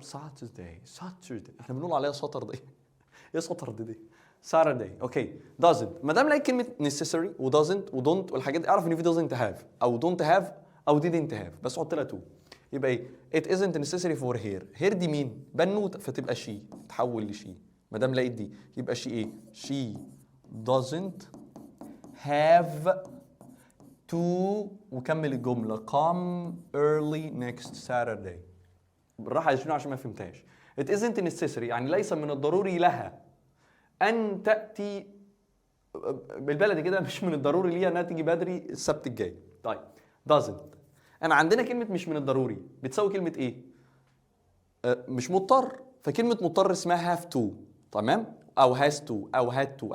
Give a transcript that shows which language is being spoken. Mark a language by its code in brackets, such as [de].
[ar] Saturday احنا بنقول عليها Saturday. ايه Saturday دي؟ Saturday. اوكي. doesn't، ما دام لقيت كلمة necessary و doesn't و don't والحاجات دي، اعرف ان في doesn't have او don't have او didn't have، بس حط لها to. يبقى ايه؟ [en] it isn't necessary for her [ar] دي مين؟ بنوتة، فتبقى she، تتحول لشي. ما دام لقيت دي يبقى [en] she ايه؟ she doesn't have to، [ar] وكمل الجملة [en] come early next Saturday. [ar] بالراحة يا شنو عشان ما فهمتهاش. [en] it isn't necessary [ar] يعني ليس من الضروري لها أن تأتي، بالبلدي كده مش من الضروري ليها أنها تيجي بدري السبت الجاي. طيب doesn't، أنا عندنا كلمة مش من الضروري بتساوي كلمة إيه؟ مش مضطر، فكلمة مضطر اسمها have to، تمام؟ أو has to أو had to.